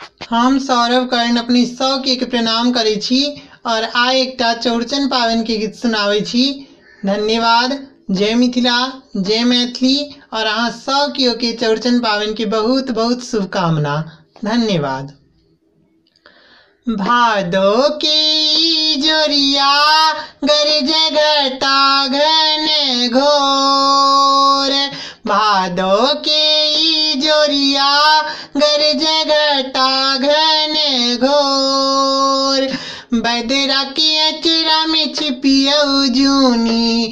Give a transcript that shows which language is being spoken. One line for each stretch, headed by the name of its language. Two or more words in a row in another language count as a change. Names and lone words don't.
Maithili: हम सौरभ कर्ण अपनी 100 के प्रणाम करै छी और आइ एकटा चौड़चन पावनि के गीत सुनाबै छी। धन्यवाद। जय मिथिला, जय मैथिली और अहाँ सब के चौड़चन पावनि के बहुत बहुत शुभकामना। धन्यवाद। भादो के जोरिया गरज घटा घन घोर, भादो के जोरिया गरज घटा घन घोर, बदरा के अचरा में छिपियौ जूनी